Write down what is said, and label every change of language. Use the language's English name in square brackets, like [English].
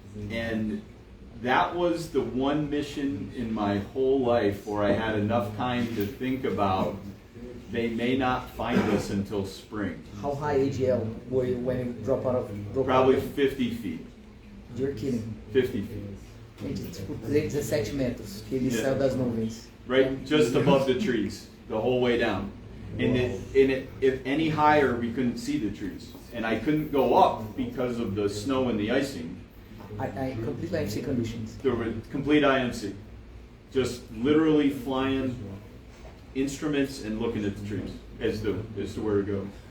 [English] And that was the one mission in my whole life where I had enough time to think about they may not find us until spring. How high AGL were you when you dropped out? Probably 50 feet. You're kidding. 50 feet. [Portuguese] Gente, tipo, 17 metros, que ele saiu das nuvens. [English] Right, just above the trees, the whole way down. If any higher, we couldn't see the trees. And I couldn't go up because of the snow and the icing. I complete IMC conditions. There were complete IMC. Just literally flying instruments and looking at the trees as to where to go.